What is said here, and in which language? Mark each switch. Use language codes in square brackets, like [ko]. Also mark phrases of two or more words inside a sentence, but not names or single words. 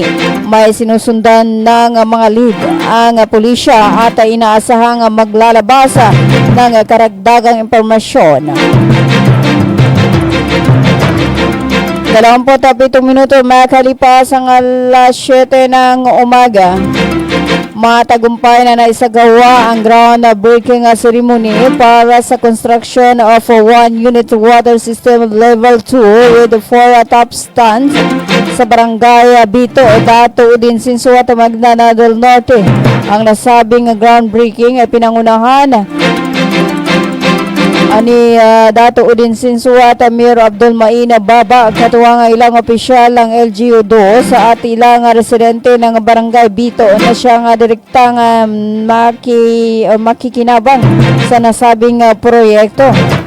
[tl] May sinusundan ng mga lead ang pulisya at inaasahang maglalabas ng karagdagang impormasyon. 27 minuto makalipas ang alas 7 ng umaga. Matagumpay na naisagawa ang [en] groundbreaking ceremony [tl] para sa [en] construction of a 1-unit water system level 2 with 4 top stands [tl] sa barangay Bito, Dato Udin Sinsuat, Maguindanao del Norte. Ang nasabing groundbreaking ay pinangunahan ani Dato Udin Sinsuat, Mayor Abdul Maina Baba, katuwang ilang opisyal ng LGU2 sa at ilang residente ng barangay Bito na siyang direktang makikinabang sa nasabing proyekto.